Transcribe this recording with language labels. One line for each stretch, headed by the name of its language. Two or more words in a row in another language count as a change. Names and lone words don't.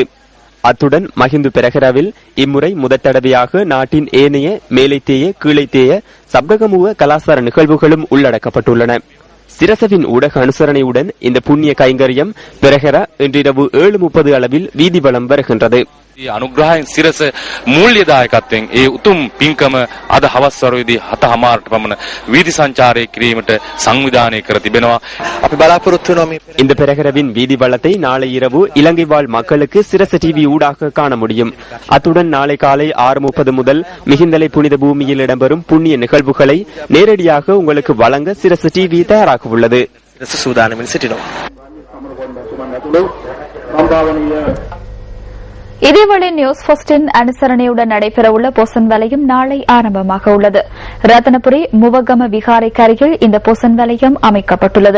Tamil: அத்துடன் மஹிந்து பெரஹராவில் இம்முறை முதற்தடவையாக நாட்டின் ஏனைய மேலைத்தேய கீழைத்தேய சப்தகமுக கலாசார நிகழ்வுகளும் உள்ளடக்கப்பட்டுள்ளன. சிரசவின் ஊடக அனுசரணையுடன் இந்த புண்ணிய கைங்கரியம் பெரஹரா இன்றிரவு 7:30 அளவில் வீதி வலம் வருகின்றது.
Sinhala: අනුග්‍රහයෙන් සිරස මූල්‍යදායකත්වයෙන් ඒ උතුම් පින්කම අද හවස් වරුවේදී 7:00ට පමණ වීදි සංචාරය කිරීමට සංවිධානය කර තිබෙනවා. අපි බලාපොරොත්තු වෙනවා
Tamil: இந்த பெரஹரவின் வீதி வளத்தை நாளை இரவு இலங்கை வாழ் மக்களுக்கு சிரச டிவி ஊடாக காண முடியும். அத்துடன் நாளை காலை 6:30 முதல் மிகிந்தலை புனித பூமியில் இடம்பெறும் புண்ணிய நிகழ்வுகளை நேரடியாக உங்களுக்கு வழங்க சிரச டிவி தயாராக உள்ளது.
Sinhala: සූදානමින් සිටිනවා.
Tamil: இதேவேளை நியூஸ் ஃபர்ஸ்டின் அனுசரணையுடன் நடைபெறவுள்ள பொசன் வலயம் நாளை ஆரம்பமாக உள்ளது. ரத்னபுரி முவகம விகாரைக்கு அருகில் இந்த பொசன் வலயம் அமைக்கப்பட்டுள்ளது.